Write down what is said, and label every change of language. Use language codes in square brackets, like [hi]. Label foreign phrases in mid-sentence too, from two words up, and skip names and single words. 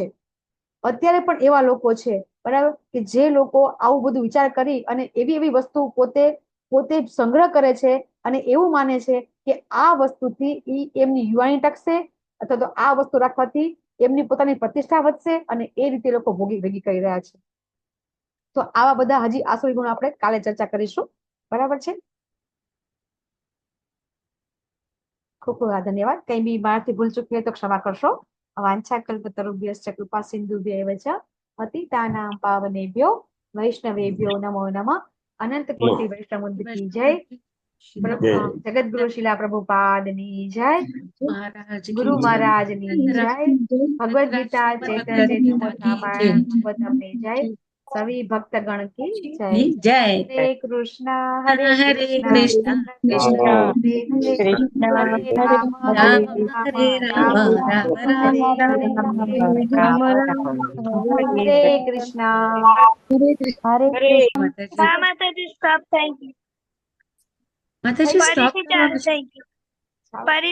[gu] અત્યારે પણ એવા લોકો છે, બરાબર, કે જે લોકો આવું બધું વિચાર કરી અને એવી વસ્તુ પોતે સંગ્રહ કરે છે અને એવું માને છે કે આ વસ્તુથી એમની યુવાની ટકશે, અથવા તો આ વસ્તુ રાખવાથી એમની પોતાની પ્રતિષ્ઠા વધશે, અને એ રીતે લોકો ભેગી કરી રહ્યા છે. તો આવા બધા હજી આસુરી ગુણ આપણે કાલે ચર્ચા કરીશું. બરાબર છે. ખૂબ ખૂબ ધન્યવાદ. કઈ બી મારાથી ભૂલ ચૂકી હોય તો ક્ષમા કરશો. [sa] વાંછાકલ્પતરુભ્યશ્ચ કૃપા સિંધુભ્યૈવ ચ પતિતાનાં પાવનેભ્યો વૈષ્ણવેભ્યો નમો નમઃ. [gu] અનંત કોટી વૈષ્ણવ કી જય. જગતગુરુ શિલા પ્રભુપાદની જય. ગુરુ મહારાજની જય. ભગવદ ગીતા ચૈતન્ય રામાયણ ભાગવતમની જય. [hi] સभी भक्तगण की जय. જય. [sa] हरे कृष्णा हरे હરે कृष्णा કૃષ્ણ कृष्ण કૃષ્ણ हरे राम રામ हरे હરે राम રામ રામ हरे રામ हरे कृष्णा [gu] માતાજી માતાજી સ્ટોપ. [en] thank you. [gu] માતાજી stop ફરીથી ચાલુ કરવાનું છે. થઈ ગયું. ફરી